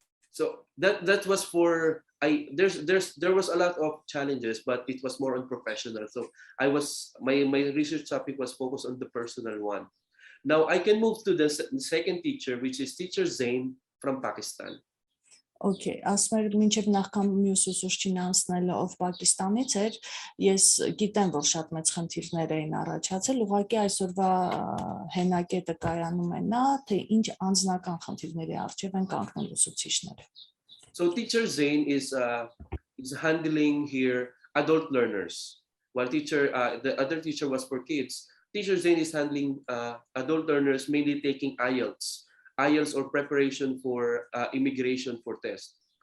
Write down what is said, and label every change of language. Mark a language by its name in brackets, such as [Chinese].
[English] So that was for there was a lot of challenges, but it was more on professional. So my research topic was focused on the personal one. Now I can move to the second teacher, which is teacher Zain from Pakistan. [Armenian] Okay, ասում մինչև նախքան մյուս ուսուցչին անցնելը ով Պակիստանից էր, ես գիտեմ, որ շատ մեծ խնդիրներ էին առաջացել, ուղղակի այսօրվա հենակետը կայանում է նա, թե ինչ անձնական խնդիրների առջև են կանգնել ուսուցիչները։ [English] So teacher Zain is handling here adult learners, while the other teacher was for kids. Teacher Zain is handling adult learners, mainly taking IELTS or preparation for immigration for test.